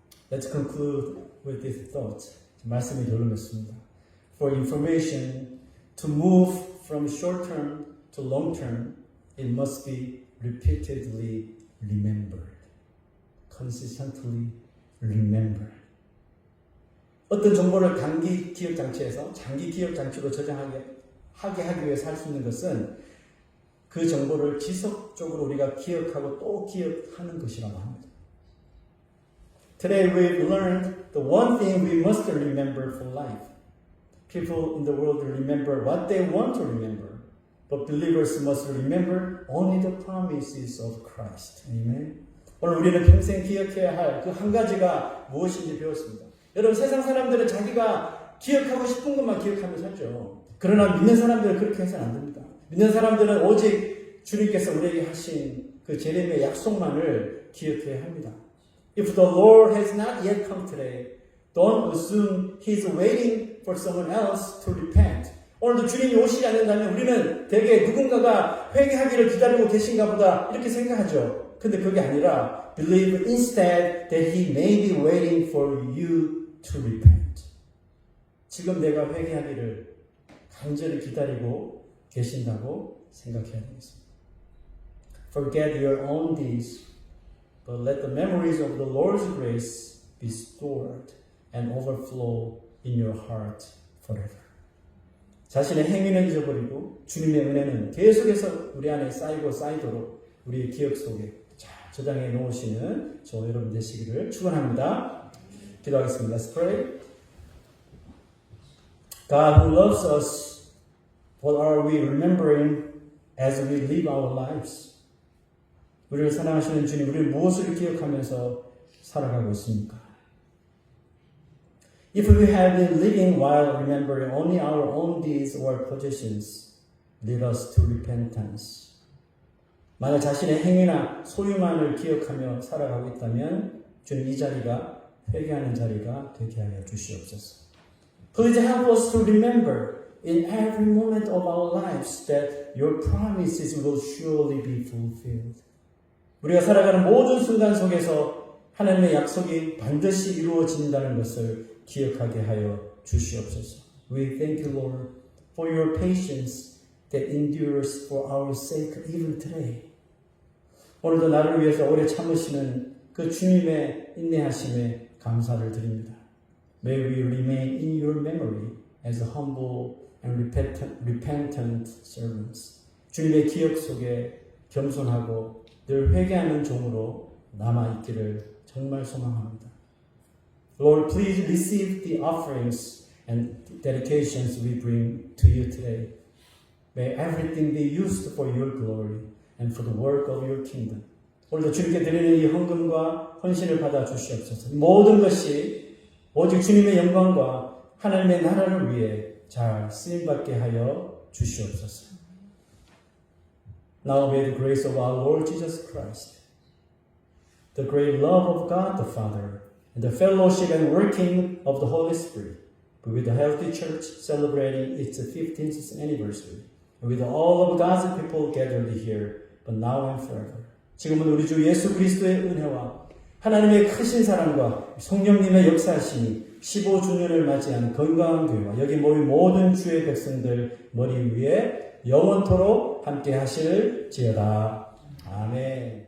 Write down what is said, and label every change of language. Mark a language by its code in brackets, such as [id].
[en] Let's conclude with this thought. [ko] 말씀을 결론냈습니다. [en] For information to move from short term to long term, it must be repeatedly remembered. Consistently remembered. [ko] 어떤 정보를 단기 기억 장치에서 장기 기억 장치로 저장하게 하기 위해서 할 수 있는 것은 그 정보를 지속적으로 우리가 기억하고 또 기억하는 것이라고 합니다. [en] Today we've learned the one thing we must remember for life. People in the world remember what they want to remember, but believers must remember only the promises of Christ. Amen. [ko] 오늘 우리는 평생 기억해야 할 그 한 가지가 무엇인지 배웠습니다. 여러분 세상 사람들은 자기가 기억하고 싶은 것만 기억하며 살죠. 그러나 믿는 사람들은 그렇게 해서는 안 됩니다. 믿는 사람들은 오직 주님께서 우리에게 하신 그 제레미야의 약속만을 기억해야 합니다. [en] If the Lord has not yet come today, don't assume He's waiting for someone else to repent. [ko] 오늘도 주님이 오시지 않는다면 우리는 대개 누군가가 회개하기를 기다리고 계신가 보다 이렇게 생각하죠. 근데 그게 아니라 [en] believe instead that He may be waiting for you to repent. [ko] 지금 내가 회개하기를 간절히 기다리고 계신다고 생각해야 되겠습니다. [en] Forget your own deeds, but let the memories of the Lord's grace be stored and overflow in your heart forever. [ko] 자신의 행위는 잊어버리고 주님의 은혜는 계속해서 우리 안에 쌓이고 쌓이도록 우리의 기억 속에 저장해 놓으시는 저 여러분 되시기를 축원합니다. 기도하겠습니다. [en] Let's pray. God who loves us, what are we remembering as we live our lives? [ko] 우리를 사랑하시는 주님, 우리는 무엇을 기억하면서 살아가고 있습니까? [en] If we have been living while remembering only our own deeds or possessions, lead us to repentance. [ko] 만약 자신의 행위나 소유만을 기억하며 살아가고 있다면 주님 이 자리가 회개하는 자리가 되게 하여 주시옵소서. [en] Please help us to remember in every moment of our lives that your promises will surely be fulfilled. [ko] 우리가 살아가는 모든 순간 속에서 하나님의 약속이 반드시 이루어진다는 것을 기억하게 하여 주시옵소서. [en] We thank you, Lord, for your patience that endures for our sake even today. [ko] 오늘도 나를 위해서 오래 참으시는 그 주님의 인내하심에 감사를 드립니다. [en] May we remain in your memory as humble and repentant servants. [ko] 주님의 기억 속에 겸손하고 늘 회개하는 종으로 남아있기를 정말 소망합니다. [en] Lord, please receive the offerings and dedications we bring to you today. May everything be used for your glory and for the work of your kingdom. [ko] 오늘도 주님께 드리는 이 헌금과 헌신을 받아 주시옵소서. 모든 것이 오직 주님의 영광과 하나님의 나라를 위해 잘 쓰임받게 하여 주시옵소서. [en] Now may the grace of our Lord Jesus Christ, the great love of God the Father, and the fellowship and working of the Holy Spirit, be with the healthy church celebrating its 15th anniversary, and with all of God's people gathered here, but now and forever. [ko] 지금은 우리 주 예수 그리스도의 은혜와 하나님의 크신 사랑과 성령님의 역사하심이 15주년을 맞이한 건강한 교회와 여기 모인 모든 주의 백성들 머리 위에 영원토록 함께 하실지어다. 아멘.